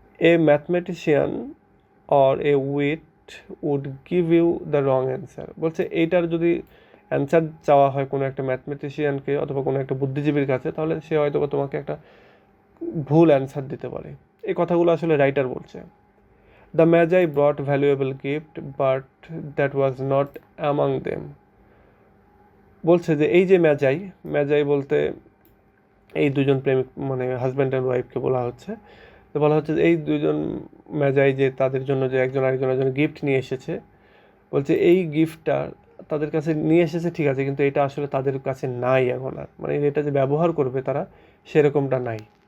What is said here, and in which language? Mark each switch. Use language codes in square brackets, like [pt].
[en] A mathematician or a wit would give you the wrong answer. [bn] বলছে এইটার যদি answer চাওয়া হয় কোনো একটা ম্যাথমেটিশিয়ানকে অথবা কোনো একটা বুদ্ধিজীবীর কাছে, তাহলে সে হয়তো বা তোমাকে একটা ভুল অ্যান্সার দিতে পারে। এই কথাগুলো আসলে রাইটার বলছে। [en] The Magi brought valuable gift, but that was not among them. [bn] বলছে যে এই যে ম্যাজাই বলতে এই দুজন প্রেমিক, মানে হাজব্যান্ড অ্যান্ড ওয়াইফকে বলা হচ্ছে। তো বলা হচ্ছে যে এই দুজন ম্যাজাই যে তাদের জন্য যে একজন আরেকজনের জন্য গিফট নিয়ে এসেছে, বলছে এই গিফটটা তাদের কাছে নিয়ে এসেছে ঠিক আছে, কিন্তু এটা আসলে তাদের কাছে নাই এখন আর, মানে এটা যে ব্যবহার করবে তারা, সেরকমটা নাই।